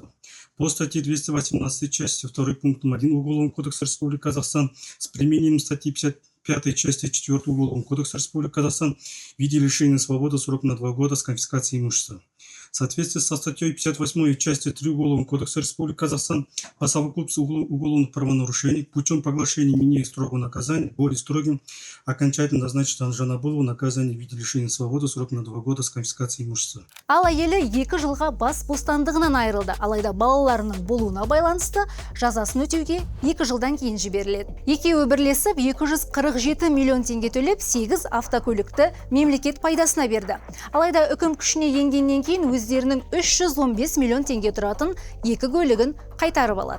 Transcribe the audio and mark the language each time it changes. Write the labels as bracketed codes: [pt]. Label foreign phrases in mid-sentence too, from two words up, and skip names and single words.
[ru] По статье 218 части 2 пунктом 1 Уголовного кодекса Республики Казахстан с применением статьи 55 части 4 Уголовного кодекса Республики Казахстан в виде лишения свободы сроком на 2 года с конфискацией имущества. В соответствии со статьей 58 части 3 Уголовного кодекса Республики Казахстан по совокупности уголовных правонарушений путем поглощения менее строгого наказания более строгим окончательно назначить Жанабылову наказание в виде лишения свободы сроком на 2 года с конфискацией имущества. [kk] Ал әйелі 2 жылға бас бостандығынан айырылды. Алайда балаларының болуына байланысты жазасын өтеуге 2 жылдан кейін жіберіледі. Екеуі бірлесіп 247 миллион теңге төлеп 8 автокөлікті мемлекет пайдасына берді. Алайда үкім күшіне енгеннен кейін өздерінің 315 миллион теңге тұратын 2 көлігін қайтарып алады.